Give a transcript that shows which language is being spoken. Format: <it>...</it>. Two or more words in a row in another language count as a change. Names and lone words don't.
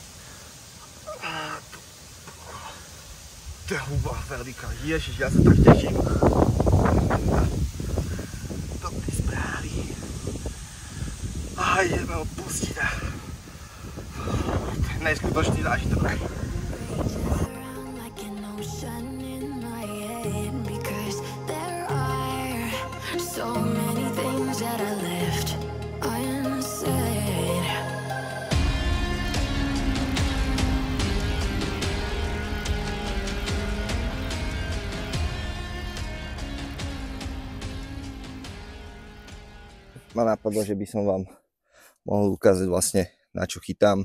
<sk>To je huba veľká. Ježiš, ja sa tak teším. Dobrý správy. A ideme odpustiť. neskutočný zážitok.</sk> <en>like an ocean in my head because there are so many things that I left unsaid.</en> <sk>Ma napadlo, že by som vám mohol ukázať vlastne, na čo chytám.</sk>